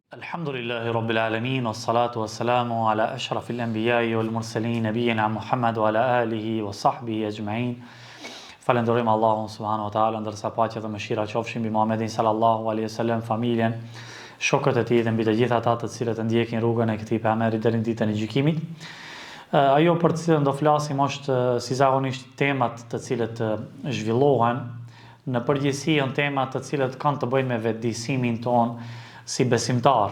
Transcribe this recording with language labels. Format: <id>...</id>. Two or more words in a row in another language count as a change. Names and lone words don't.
<ar>الحمد لله رب العالمين، والصلاة والسلام على أشرف الأنبياء والمرسلين، نبينا محمد وعلى آله وصحبه أجمعين.</ar> <sq>Falenderojmë Allahun</sq> <ar>سبحانه وتعالى,</ar> <sq>ndërsa paqja dhe mëshira qofshin mbi Muhammedin</sq> <ar>صلى الله عليه وسلم,</ar> <sq>familjen, shokët e tij dhe mbi të gjithë ata të cilët e ndjekin rrugën e këtij pejgamberi deri në ditën e gjykimit. Ajo për të cilën do flasim është si zakonisht temat të cilët zhvillohen në përgjithësi janë temat të cilët kanë të bëjnë me vetëdijsimin ton si besimtar.</sq>